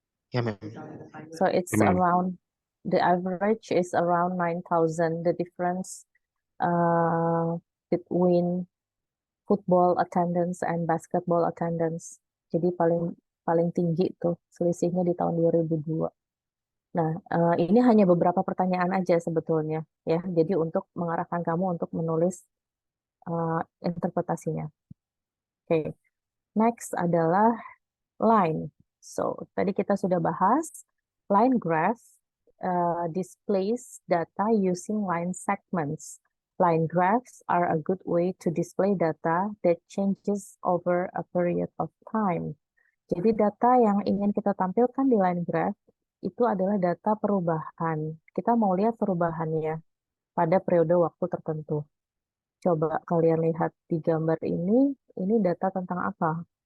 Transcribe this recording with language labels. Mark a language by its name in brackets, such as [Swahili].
[Indonesian] Ya, Mem. [English] So it's [Indonesian] Mem. [English] around, the average is around 9,000. The difference between football attendance and basketball attendance. [Indonesian] Jadi paling paling tinggi tuh selisihnya di tahun 2002. Nah, ini hanya beberapa pertanyaan aja sebetulnya ya. Jadi untuk mengarahkan kamu untuk menulis interpretasinya. Oke, next adalah line. [English] So, [Indonesian] tadi kita sudah bahas [English] line graph displays data using line segments. Line graphs are a good way to display data that changes over a period of time. [Indonesian] Jadi data yang ingin kita tampilkan di line graph itu adalah data perubahan. Kita mau lihat perubahannya pada periode waktu tertentu. Coba kalian lihat di gambar ini data tentang apa?